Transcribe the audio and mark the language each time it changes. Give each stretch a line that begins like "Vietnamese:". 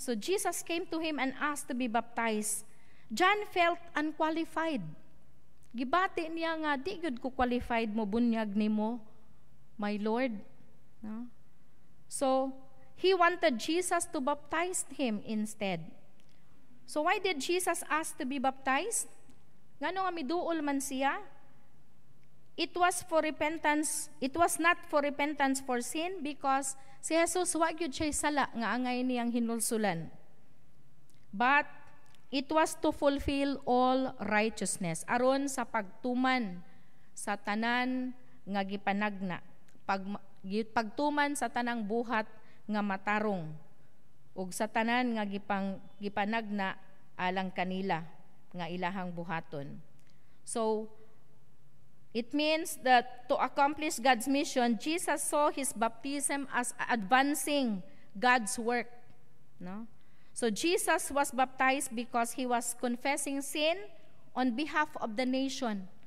English: So Jesus came to him and asked to be baptized. John felt unqualified.
Cebuano: Gibati niya nga, di gud ko qualified mo bunyag nimo,
English: my Lord.
Cebuano: No?
English: So he wanted Jesus to baptize him instead. So why did Jesus ask to be baptized?
Cebuano: Ngano nga miduol man siya?
English: It was for repentance. It was not for repentance for sin because
Cebuano: si Jesus wa gyud siya sala nga angay niyang hinulsulan.
English: But it was to fulfill all righteousness
Cebuano: aron sa pagtuman sa tanan nga gipanagna. Pagtuman sa tanang buhat nga matarong ug sa tanan nga gipanagna alang kanila nga ilahang buhaton.
English: So it means that to accomplish God's mission, Jesus saw his baptism as advancing God's work. No? So Jesus was baptized because he was confessing sin on behalf of the nation.